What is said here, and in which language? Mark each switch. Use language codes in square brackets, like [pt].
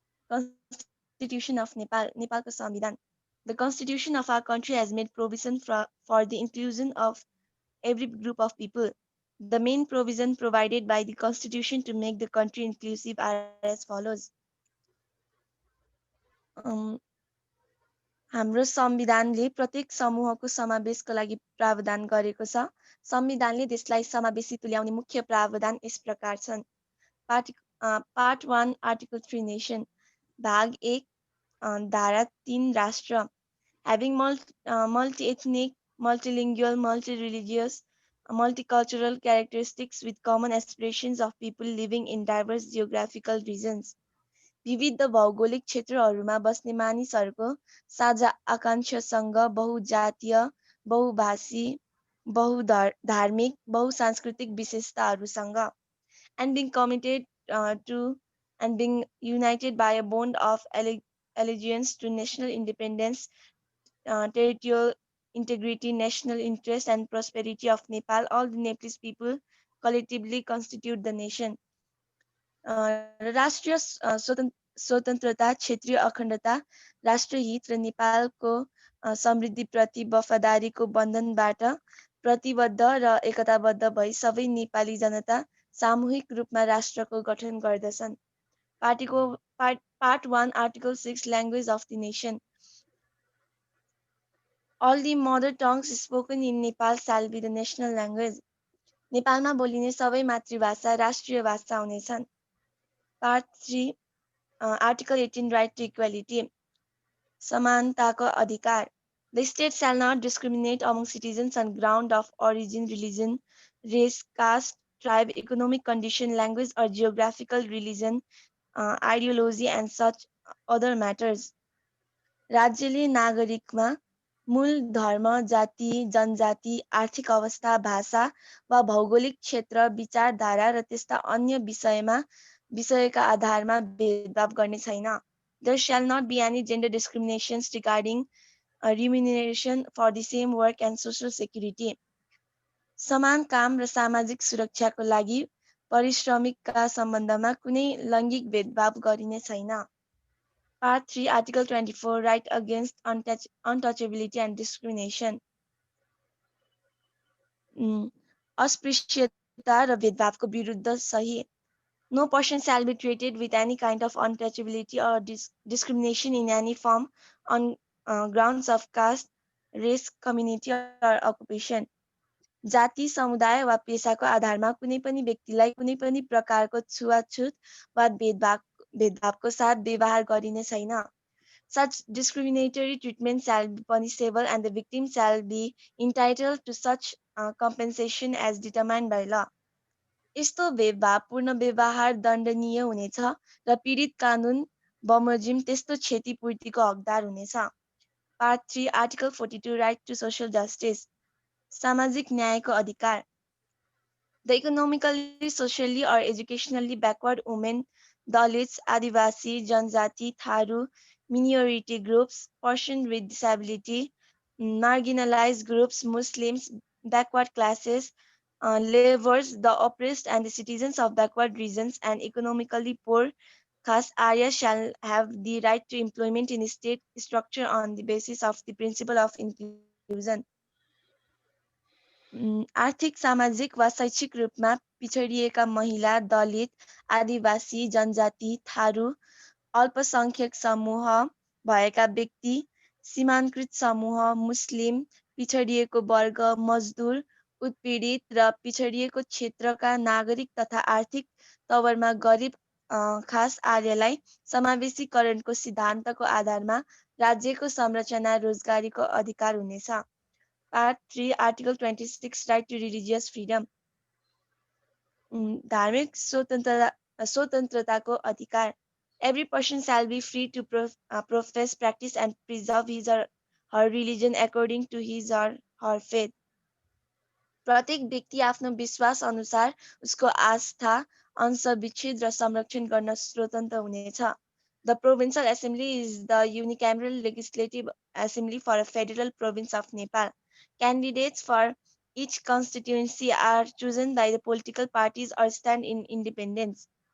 [en] Constitution of Nepal, [ne] नेपालको संविधान। [en] The Constitution of our country has made provision for the inclusion of every group of people. The main provision provided by the Constitution to make the country inclusive are as follows. [ne] हाम्रो संविधानले प्रत्येक समूहको समावेशको लागि प्रावधान गरेको छ। संविधानले देशलाई समावेशी तुल्याउने मुख्य प्रावधान यस प्रकार छन्। [en] part 1 article 3 nation, [ne] भाग 1 धारा 3 राष्ट्र, [en] having multi-ethnic, multilingual, multi-religious, multicultural characteristics with common aspirations of people living in diverse geographical regions, [ne] विविध भौगोलिक क्षेत्रहरूमा बस्ने मानिसहरूको साझा आकांक्षासँग बहुजातीय, बहुभाषी, बहुधार्मिक, बहुसांस्कृतिक विशेषताहरूसँग, [en] and being committed to and being united by a bond of allegiance to national independence, territorial integrity, national interest and prosperity of Nepal. All the Nepalese people collectively constitute the nation. [ne] राष्ट्रिय स्वतन्त्रता, क्षेत्रीय अखण्डता, राष्ट्रहित र नेपालको समृद्धिप्रति वफादारीको बन्धनबाट प्रतिबद्ध र एकताबद्ध भई सबै नेपाली जनता सामूहिक रूपमा राष्ट्रको गठन गर्दछन्। [en] Part 1 Article 6 Language of the Nation. All the mother tongues spoken in Nepal shall be the national language. [ne] नेपालमा बोलिने सबै मातृभाषा राष्ट्रिय भाषा हुनेछन्। [en] Part 3 Article 18 Right to Equality. [ne] समानताको अधिकार. [en] The state shall not discriminate among citizens on ground of origin, religion, race, caste, tribe, economic condition, language, or geographical religion, ideology, and such other matters. [ne] राज्यले नागरिकमा मूल धर्म, जाति, जनजाति, आर्थिक अवस्था, भाषा वा भौगोलिक क्षेत्र, विचारधारा र त्यस्ता अन्य विषयका आधारमा भेदभाव गर्ने छैन. [en] There shall not be any gender discriminations regarding remuneration for the same work and social security. [ne] समान काम र सामाजिक सुरक्षाको लागि परिश्रमिकका सम्बन्धमा कुनै लैङ्गिक भेदभाव गरिने छैन. [en] Part 3, Article 24, Right against untouchability and discrimination. [ne] अस्पृश्यता र भेदभावको विरुद्ध सही. [en] No person shall be treated with any kind of untouchability or discrimination in any form on grounds of caste, race, community, or occupation. [ne] जाति, समुदाय वा पेशाको आधारमा कुनै पनि व्यक्तिलाई कुनै पनि प्रकारको छुवाछुत वा भेदभावको साथ व्यवहार गरिने छैन. [en] Such discriminatory treatment shall be punishable and the victim shall be entitled to such compensation as determined by law. [ne] यस्तो भेदभावपूर्ण व्यवहार दण्डनीय हुनेछ र पीडित कानुन बमोजिम त्यस्तो क्षतिपूर्तिको हकदार हुनेछ. [en] Part 3, Article 42, Right to social justice. [ne] सामाजिक न्यायको अधिकार. [en] The economically, socially, or educationally backward women, Dalits, Adivasi, Janjati, Tharu, minority groups, persons with disability, marginalized groups, Muslims, backward classes, laborers, the oppressed, and the citizens of backward regions and economically poor caste areas shall have the right to employment in state structure on the basis of the principle of inclusion. [ne] आर्थिक, सामाजिक वा शैक्षिक रूपमा पिछडिएका महिला, दलित, आदिवासी, जनजाति, थारू, अल्पसंख्यक समूह भएका व्यक्ति, सीमान्तकृत समूह, मुस्लिम, पिछडिएको वर्ग, मजदुर, उत्पीडित र पिछडिएको क्षेत्रका नागरिक तथा आर्थिक तवरमा गरिब खास आर्यलाई समावेशीकरणको सिद्धान्तको आधारमा राज्यको संरचना रोजगारीको अधिकार हुनेछ. [en] Part 3, Article 26, Right to religious freedom. [ne] धार्मिक स्वतन्त्रताको अधिकार. [en] Every person shall be free to profess, practice, and preserve his or her religion according to his or her faith. [ne] प्रत्येक व्यक्ति आफ्नो विश्वास अनुसार उसको आस्था, अंश, विच्छेद र संरक्षण गर्न स्वतन्त्र हुनेछ. [en] The Provincial Assembly is the unicameral legislative assembly for a federal province of Nepal. Candidates for each constituency are chosen by the political parties or stand in independence.